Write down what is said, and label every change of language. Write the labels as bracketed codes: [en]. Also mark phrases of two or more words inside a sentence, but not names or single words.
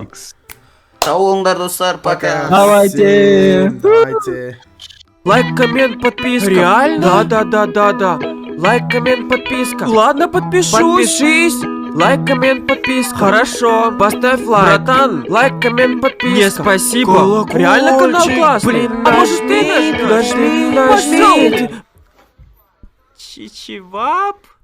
[kk] Сау болыңдар, достар, пока. [ru] Давайте. Давайте. Лайк, коммент, подписка. Реально? Да. Лайк, коммент, подписка. Ладно, подпишусь. Подпишись. Лайк, коммент, подписка. Хорошо. Поставь лайк. Братан, лайк, коммент, подписка. Не, спасибо. Колокольчик. Реально канал классный. Блин, а может ты нажми? Нажми. Чичевап.